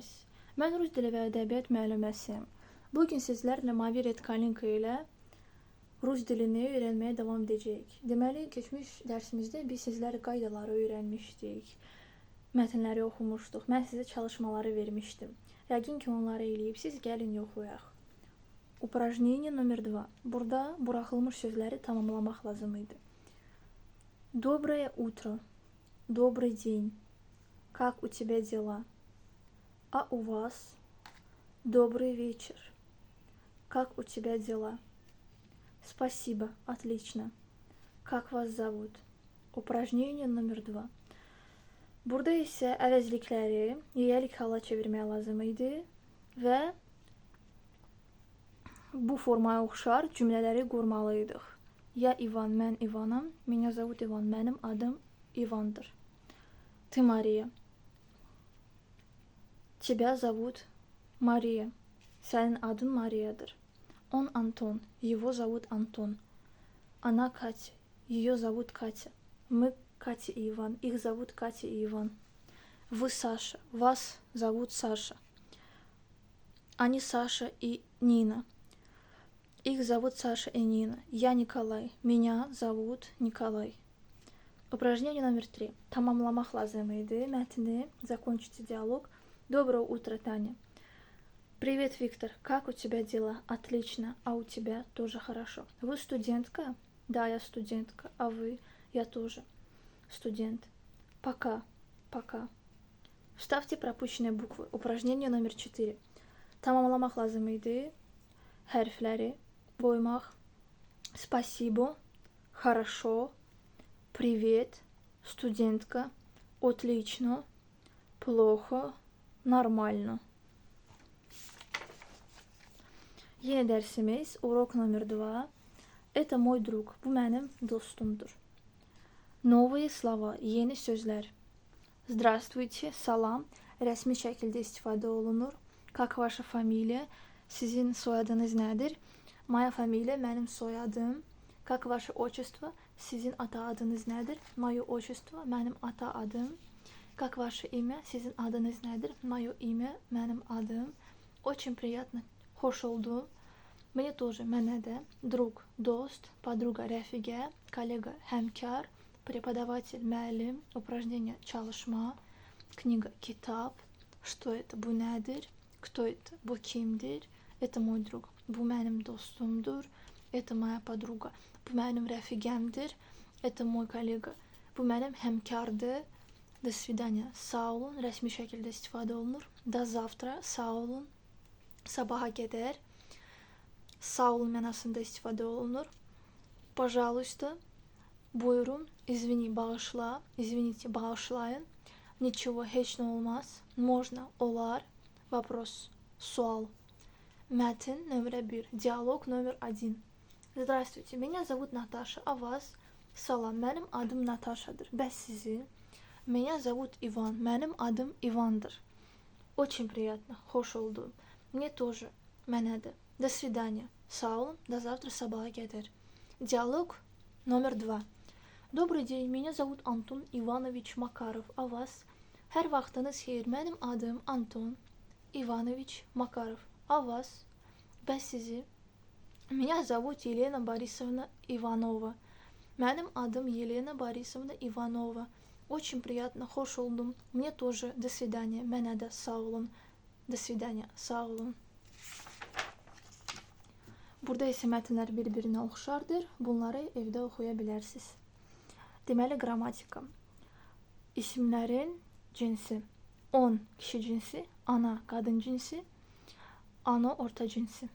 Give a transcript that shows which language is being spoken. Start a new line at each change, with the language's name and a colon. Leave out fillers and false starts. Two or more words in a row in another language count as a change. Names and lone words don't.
Azerbaijani: Mən rus dili və ədəbiyyat müəlliməsiyəm. Bugün sizlərlə Mavi Red Kalinka ilə rus dilini öyrənməyə davam edəcəyik. Deməli, keçmiş dərsimizdə biz sizlərlə qaydaları öyrənmişdik. Mətnləri oxumuşduq. Mən sizə çalışmaları vermişdim. Yəqin ki, onları eləyibsiz. Gəlin yoxlayaq.
Russian: Упражнение номер 2.
Azerbaijani: Burada buraxılmış sözləri tamamlamaq lazım idi.
Russian: Доброе утро. Добрый день. Как у тебя дела? А у вас? Добрый вечер. Как у тебя дела? Спасибо, отлично. Как вас зовут? Упражнение номер 2.
Azerbaijani: Burada isə əvəzlikləri yiyəlik hala çevirməyə lazım idi və bu formaya oxşar cümlələri qurmalıydıq.
Russian: Я Иван,
Azerbaijani: mən İvanam.
Russian: Меня зовут Иван,
Azerbaijani: mənim adım İvandır.
Russian: Ты Мария. Тебя зовут Мария.
Azerbaijani: Sənin adın Mariyadır.
Russian: Он Антон. Его зовут Антон. Она Катя. Ее зовут Катя. Мы Катя и Иван. Их зовут Катя и Иван. Вы Саша. Вас зовут Саша. Они Саша и Нина. Их зовут Саша и Нина. Я Николай. Меня зовут Николай. Упражнение номер 3.
Azerbaijani: Tamamlamaq lazım idi mətni.
Russian: Закончите диалог. Доброе утро, Таня. Привет, Виктор. Как у тебя дела? Отлично. А у тебя тоже хорошо. Вы студентка? Да, я студентка. А вы? Я тоже студент. Пока. Пока. Вставьте пропущенные буквы. Упражнение номер 4.
Azerbaijani: Tamamlamaq lazım idi. Hərfləri qoymaq.
Russian: Спасибо. Хорошо. Привет. Студентка. Отлично. Плохо. Нормально.
Azerbaijani: Yeni dərsimiz
Russian: урок номер 2. Это мой друг.
Azerbaijani: Bu mənim dostumdur.
Russian: Новые слова.
Azerbaijani: Yeni sözlər.
Russian: Здравствуйте. Salam.
Azerbaijani: Rəsmi şəkildə istifadə olunur.
Russian: Как ваша фамилия?
Azerbaijani: Sizin soyadınız nədir?
Russian: Моя фамилия.
Azerbaijani: Mənim soyadım.
Russian: Как ваше отчество?
Azerbaijani: Sizin ata adınız nədir?
Russian: Мое отчество.
Azerbaijani: Mənim ata adım.
Russian: Как ваше имя?
Azerbaijani: Sizin adınız nədir?
Russian: Мое имя.
Azerbaijani: Mənim adım.
Russian: Очень приятно.
Azerbaijani: Xoş oldum.
Russian: Мне тоже.
Azerbaijani: Mənə də. Друг. Dost. Подруга. Rəfiqə. Kollega. Həmkar.
Russian: Преподаватель. Müəllim. Упражнение. Çalışma. Книга. Kitap. Что это?
Azerbaijani: Bu nədir?
Russian: Кто это?
Azerbaijani: Bu kimdir?
Russian: Это мой друг.
Azerbaijani: Bu mənim dostumdur.
Russian: Это моя подруга.
Azerbaijani: Bu mənim rəfiqəmdir.
Russian: Это мой коллега.
Azerbaijani: Bu mənim həmkardır.
Russian: До свидания.
Azerbaijani: Sağ olun. Rəsmi şəkildə istifadə olunur.
Russian: До завтра.
Azerbaijani: Sağ olun. Sabaha qədər. Sağ olun mənasında istifadə olunur.
Russian: Пожалуйста. Buyurun.
Azerbaijani: Извини, bağışla. Извините, bağışlayın. Nичего, heç nə olmaz. Можно, olar. Вопрос, sual.
Russian: Мэтн номер 1. Диалог номер 1. Здравствуйте, меня зовут Наташа, а вас?
Azerbaijani: Salam, mənim adım Natasha'dır. Bəs sizin?
Russian: Меня зовут Иван,
Azerbaijani: mənim adım İvandır.
Russian: Очень приятно,
Azerbaijani: xoş oldum.
Russian: Мне тоже,
Azerbaijani: mənə də.
Russian: До свидания.
Azerbaijani: Sağ olun,
Russian: до завтра,
Azerbaijani: sabaha qədər.
Russian: Диалог номер 2. Добрый день, меня зовут Антон Иванович Макаров, а вас?
Azerbaijani: Hər vaxtınız xeyir, mənim adım Anton Иванович Макаров,
Russian: а вас?
Azerbaijani: Bəs sizi?
Russian: Меня зовут Елена Борисовна Иванова.
Azerbaijani: Mənim adım Елена Борисовна Иванова.
Russian: Очень приятно,
Azerbaijani: xoş oldum.
Russian: Мне тоже. До свидания.
Azerbaijani: Mənə də. Sağ olun.
Russian: До свидания.
Azerbaijani: Sağ olun. Burada isə mətnlər bir-birinə oxşardır. Bunları evdə oxuya bilərsiniz. Deməli, qrammatika. İsimlərin cinsi. On kişi cinsi, ana qadın cinsi, ano orta cinsi.